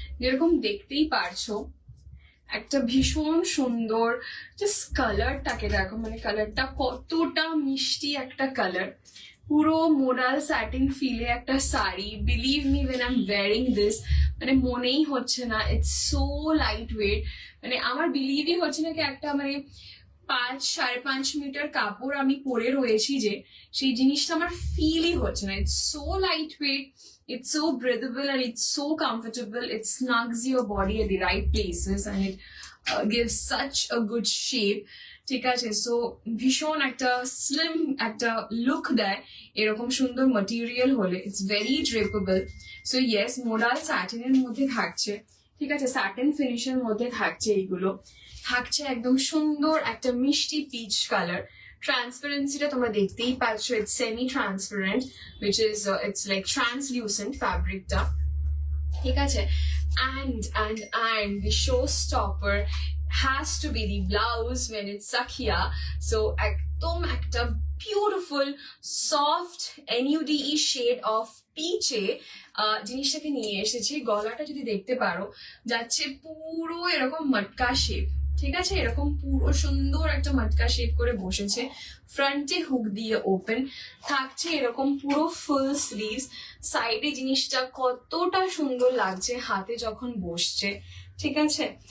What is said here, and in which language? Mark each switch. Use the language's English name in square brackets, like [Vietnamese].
[Bangla] যেরকম দেখতেই পারছো একটা ভীষণ সুন্দর, জাস্ট কালারটাকে দেখো, মানে কালারটা কতটা মিষ্টি একটা কালার, পুরো মোরাল স্যাটিন ফিলে একটা sari. Believe me when I am wiring this, মানে মনেই হচ্ছে না ইটস সো লাইট ওয়েট, মানে আমার বিলিভই হচ্ছে না কি একটা মানে 5-5.5 মিটার কাপড় আমি পরে রয়েছি, যে সেই জিনিসটা আমার ফিলই হচ্ছে না। [English] It's so light weight, it's so breathable and it's so comfortable. It snugs your body at the right places and it gives such a good shape. [Bangla] ঠিক আছে, সো ভীষণ একটা স্লিম একটা লুক দেয় এরকম সুন্দর ম্যাটেরিয়াল হলে। It's very ড্রেপেবল। So yes, modal স্যাটিনের মধ্যে থাকছে, ঠিক আছে, স্যাটিন ফিনিশের মধ্যে থাকছে, এইগুলো থাকছে একদম সুন্দর একটা মিষ্টি পিচ কালার। ট্রান্সপারেন্সিটা তোমরা দেখতেই পাচ্ছ, it's semi transparent, which is it's like translucent ফ্যাব্রিকটা, ঠিক আছে। [English] And the showstopper has to be the blouse when it's Sakhya. So ekdom ekta beautiful soft nude shade of peach [Bangla] জিনিসটাকে নিয়ে এসেছি। গলাটা যদি দেখতে পারো যাচ্ছে পুরো এরকম মটকা শেপ, ঠিক আছে, এরকম পুরো সুন্দর একটা মটকা শেপ করে বসেছে। ফ্রন্টে হুক দিয়ে ওপেন থাকছে, এরকম পুরো ফুল স্লিভস। সাইডে জিনিসটা কতটা সুন্দর লাগছে হাতে যখন বসছে, ঠিক আছে।